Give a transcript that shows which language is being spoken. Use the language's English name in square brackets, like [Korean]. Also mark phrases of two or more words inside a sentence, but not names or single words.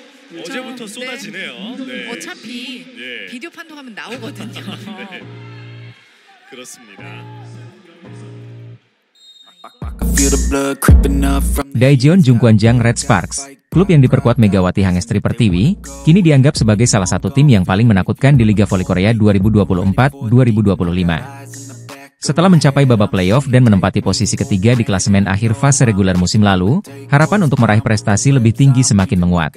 [Korean] 어제부터 쏟아지네요. 네. 어차피 예. 비디오 판독하면 나오거든요. 네. 그렇습니다. [Indonesian] Daejeon Jungkwanjang Red Sparks, klub yang diperkuat Megawati Hangestri Pertiwi, kini dianggap sebagai salah satu tim yang paling menakutkan di Liga Voli Korea 2024-2025. Setelah mencapai babak playoff dan menempati posisi ketiga di klasemen akhir fase reguler musim lalu, harapan untuk meraih prestasi lebih tinggi semakin menguat.